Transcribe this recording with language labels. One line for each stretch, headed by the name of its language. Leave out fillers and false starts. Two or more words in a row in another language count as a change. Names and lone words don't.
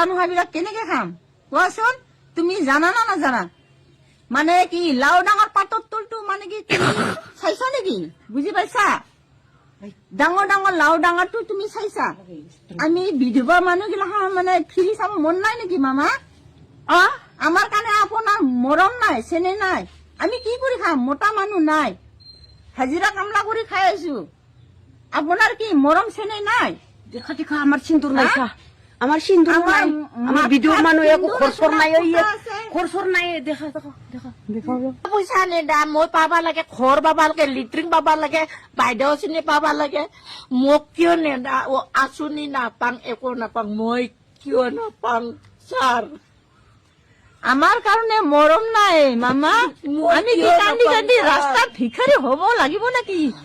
Assamese: নোহোৱা বিলাক কেনেকে খাম কোৱাচোন তুমি জানা না নাজানা মানে কি লাও ডাঙৰ পাতৰ তলটো মানে কি চাইছা নেকি বুজি পাইছা ডাঙৰ লাও ডাঙৰটো তুমি চাইছা আমি বিধৱা মানুহগিলা মানে ফিৰি চাব মন নাই নেকি মামা আমাৰ কাৰণে আপোনাৰ মৰম নাই চেনে নাই আমি কি কৰি খাম মোটা মানুহ নাই হাজিৰা কামলা কৰি খাই আছো আপোনাৰ কি মৰম চেনে নাই দেখা আমার সিন্দুর নাই আমার সিন্দুর নাই আমার বিধবা মানুষ একো খরচর নাই খরচর নাই দেখা পইচা নেদা মই পাবা লাগে ঘৰ পাবা লাগে লিট্ৰিং পাবা লাগে বাইদেউ চিনি পাবা লাগে মোক কিয় নেদা আঁচনি নাপাং একো নাপাং মই কিয় নাপাং ছাৰ আমাৰ কাৰণে মৰম নাই মামা আমি কি কান্দি ৰাস্তাত ভিখাৰী হ'ব লাগিব নেকি